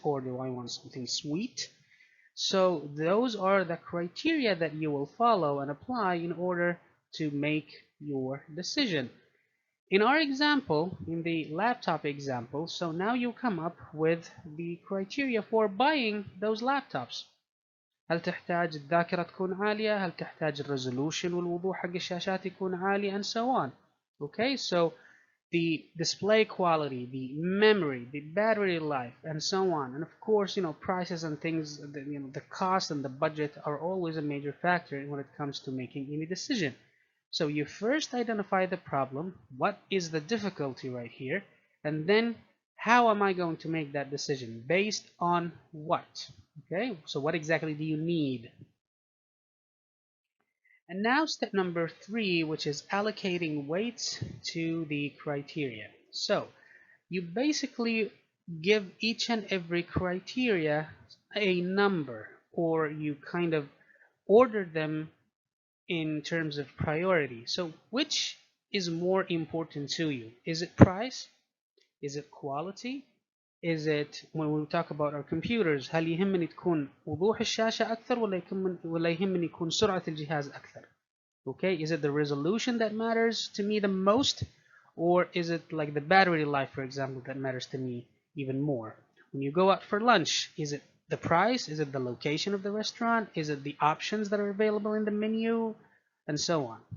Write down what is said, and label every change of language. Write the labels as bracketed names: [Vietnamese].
[English] Or do I want something sweet? So those are the criteria that you will follow and apply in order to make your decision. In our example, in the laptop example, so now you come up with the criteria for buying those laptops. [Arabic] هل تحتاج الذاكرة تكون عالية؟ هل تحتاج الريزولوشن والوضوح حق الشاشات يكون عالي, [English] and so on. Okay, so the display quality, the memory, the battery life, and so on. And of course, prices and things, the cost and the budget are always a major factor when it comes to making any decision. So you first identify the problem, what is the difficulty right here, and then how am I going to make that decision? Based on what? Okay, so what exactly do you need? And now step number 3, which is allocating weights to the criteria. So you basically give each and every criteria a number, or you kind of order them in terms of priority. So which is more important to you? Is it price? Is it quality? Is it, when we talk about our computers, [Arabic] هل يهمني تكون وضوح الشاشة أكثر ولا يهمني يكون سرعة الجهاز أكثر? [English] Okay, is it the resolution that matters to me the most, or is it like the battery life, for example, that matters to me even more? When you go out for lunch, is it the price? Is it the location of the restaurant? Is it the options that are available in the menu? And so on.